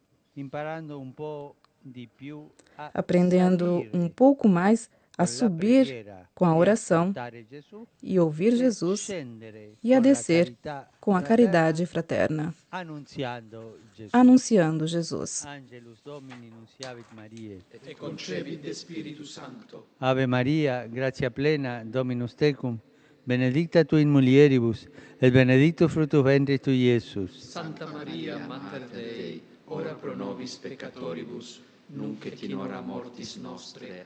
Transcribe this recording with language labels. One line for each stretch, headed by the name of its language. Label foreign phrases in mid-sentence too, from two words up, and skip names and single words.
Portuguese: aprendendo um pouco mais a subir com a oração e ouvir Jesus e a descer com a caridade fraterna, anunciando Jesus.
Latin: Et concebit de Spiritus Sancto. Ave Maria, gratia plena, Dominus tecum, benedicta tu in mulieribus, et benedictus fructus ventris tui, Iesus. Santa Maria, Mater Dei, ora pro nobis peccatoribus, nunc et in hora mortis nostre.